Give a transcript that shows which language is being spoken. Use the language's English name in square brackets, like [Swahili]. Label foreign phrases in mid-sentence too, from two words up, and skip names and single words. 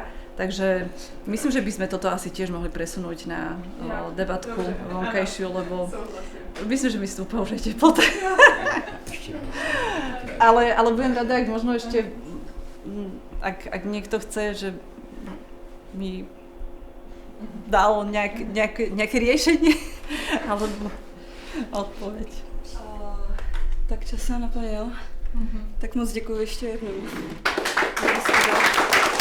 [Slovak] Takže myslím, že by sme toto asi tiež mohli presunúť na debatku vonkajšiu, lebo myslím, že mi stúpa už aj teplota. ale budem rada, ak možno ešte, ak niekto chce, že mi dal nejaké riešenie alebo odpověď. [Czech] Tak čas se naplnil. Tak moc děkuji ještě jednou.